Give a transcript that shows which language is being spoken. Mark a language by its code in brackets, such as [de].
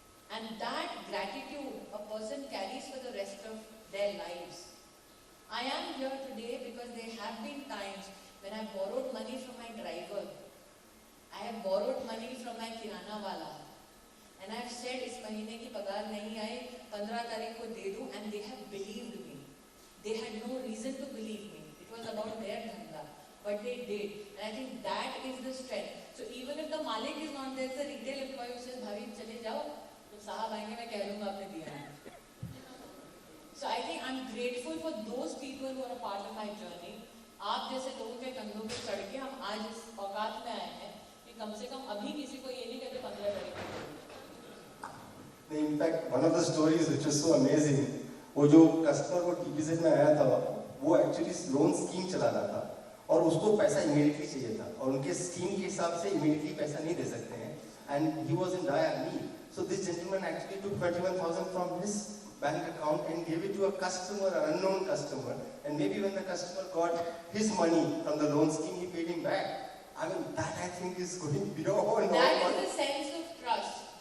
[en] And that gratitude a person carries for the rest of their lives. I am here today because there have been times when I borrowed money from my driver. I have borrowed money from my kirana wala. And I have said, [hi] इस महीने की पगार नहीं आई, 15 तारीख को दे दूं, [en] and they have believed me. They had no reason to believe me. It was about their dhanda, but they did. And I think that is the strength. So even if the malik is not there, the retail employee who says, "Bhavi, [hi] चले जाओ, तो साहब आएंगे, मैं कह दूंगा आपने दिया है." [en] So I think I'm grateful for those people who are a part of my journey. [hi] आप जैसे लोगों के कंधों पे चढ़ के हम आज इस औकात में आए हैं कि कम से कम अभी किसी को ये नहीं कहते 15 तारीख को. [en] In fact, one of the stories which was so amazing, [hi] वो जो कस्टमर वो टीपीजेड में आया था, वो एक्चुअली लोन स्कीम चला रहा था और उसको पैसा इमीडिएटली चाहिए था और उनके स्कीम के हिसाब से इमीडिएटली पैसा नहीं दे सकते हैं. [en] And he was in dire need. So this gentleman actually took 21,000 from his bank account and gave it to a customer, an unknown customer. And maybe when the customer got his money from the loan scheme, he paid him back. I mean, that I think is going beyond. That is a sense of trust.